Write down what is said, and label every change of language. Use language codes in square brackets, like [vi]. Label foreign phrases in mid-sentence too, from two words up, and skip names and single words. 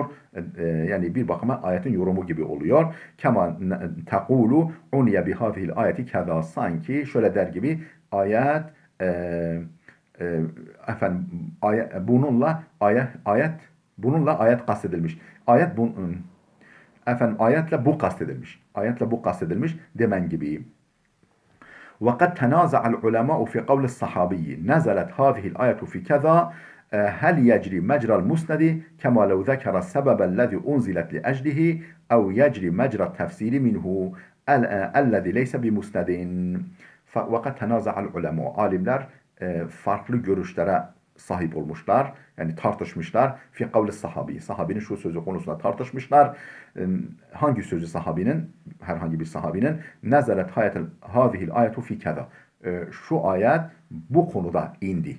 [tr] Yani bir bakıma ayetin yorumu gibi oluyor. [ar] كما تقول عني بهذه الآية كذا. [tr] Sanki şöyle der gibi ayet efendim bununla ayet kastedilmiş. Ayetle bu kastedilmiş. Ayetle bu kastedilmiş demen gibi. [ar] وقد تنازع العلماء في قول الصحابي نزلت هذه الآية في كذا هل يجري مجرى المسند كما لو ذكر السبب الذي أنزلت لأجله أو يجري مجرى التفسير منه الذي ليس بمسند. وقد تنازع العلماء. [tr] Alimler farklı görüşlere sahip olmuşlar. Yani tartışmışlar. [ar] في قول الصحابي. [tr] Sahabinin şu sözü konusunda tartışmışlar. Hangi sözü sahabinin? Herhangi bir sahabinin. [ar] نزلت هذه الآية في كذا. [tr] şu ayet bu konuda indi.